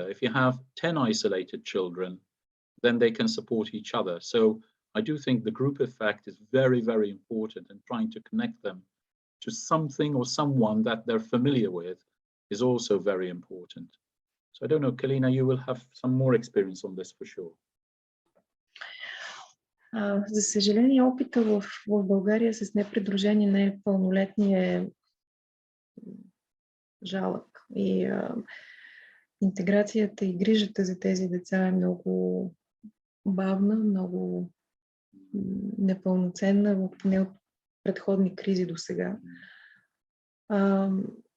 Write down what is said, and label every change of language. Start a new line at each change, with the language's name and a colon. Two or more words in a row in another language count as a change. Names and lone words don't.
English: If you have 10 isolated children, then they can support each other. So I do think the group effect is very, very important, and trying to connect them to something or someone that they're familiar with is also very important. So I don't know, Kalina, you will have some more experience on this for sure.
Bulgarian: За съжаление, опита в България с непридружени непълнолетни е жалък. И интеграцията и грижата за тези деца е много бавна, много непълноценна, поне от предходни кризи до сега.